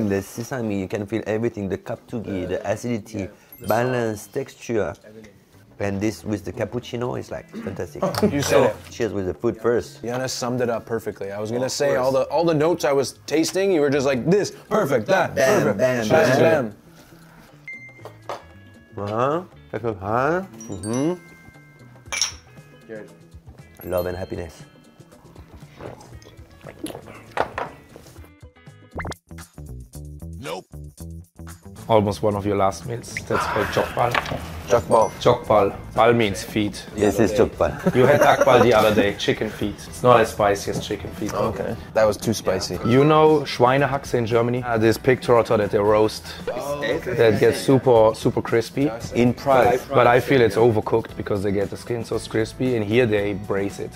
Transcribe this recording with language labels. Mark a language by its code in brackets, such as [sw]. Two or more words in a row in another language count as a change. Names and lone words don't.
[en] feel the sesame, you can feel everything, the kaptugi, the acidity, balance, texture. And this with the cappuccino is like fantastic. You said it. Cheers with the food first. Yana summed it up perfectly. I was gonna say all the notes I was tasting, you were just like this, perfect, that, Bam, perfect, bam, bam, bam. Love and happiness. Almost one of your last meals. That's called jokbal. Jokbal. Jokbal. Bal means feet. Yes, it's jokbal. You had akbal the other day, chicken feet. It's not as spicy as chicken feet. Okay, that was too spicy. You know Schweinehaxe in Germany? This pig trotter that they roast, that gets super crispy. In Prague. But I feel it's overcooked because they get the skin so crispy, and here they braise it.